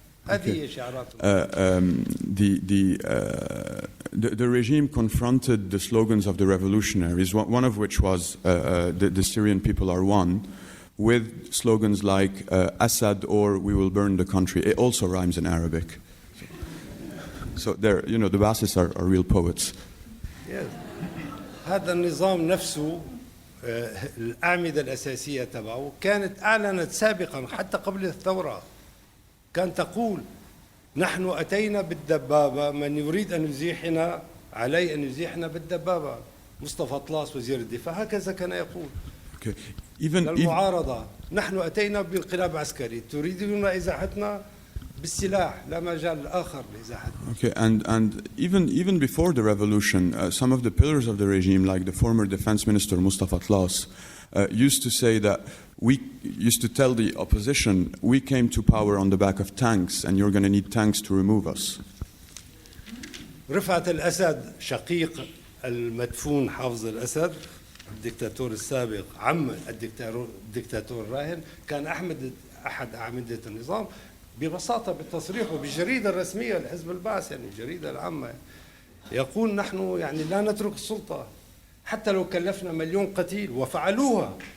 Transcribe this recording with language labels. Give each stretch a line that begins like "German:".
Arabic: هذه هي شعاراتهم.
English: The regime confronted the slogans of the revolutionaries, one of which was the Syrian people are one, with slogans like Assad or we will burn the country. It also rhymes in Arabic. So there, the Basis are real poets. Yes.
Arabic: هذا النظام نفسه الأعمدة الأساسية تبعه كانت أعلنت سابقا حتى قبل الثورة، كان تقول نحن أتينا بالدبابة، من يريد أن يزيحنا عليه أن يزيحنا بالدبابة. مصطفى طلاس وزير الدفاع هكذا كان يقول. المعارضة نحن أتينا بانقلاب عسكري، تريدون إزاحتنا بالسلاح، لا مجال آخر لإزاحتنا.
English: Okay, and even before the revolution, some of the pillars of the regime, like the former defense minister Mustafa Tlass, used to say that we used to tell the opposition, we came to power on the back of tanks, and you're going to need tanks to remove us.
Arabic: رفعت الأسد شقيق المدفون حافظ الأسد الدكتاتور السابق، عم الدكتاتور الراهن، كان أحد أعمدة النظام ببساطة بالتصريح وبالجريدة الرسمية لحزب البعث، يعني الجريدة العامة، يقول نحن يعني لا نترك السلطة حتى لو كلفنا مليون قتيل، وفعلوها.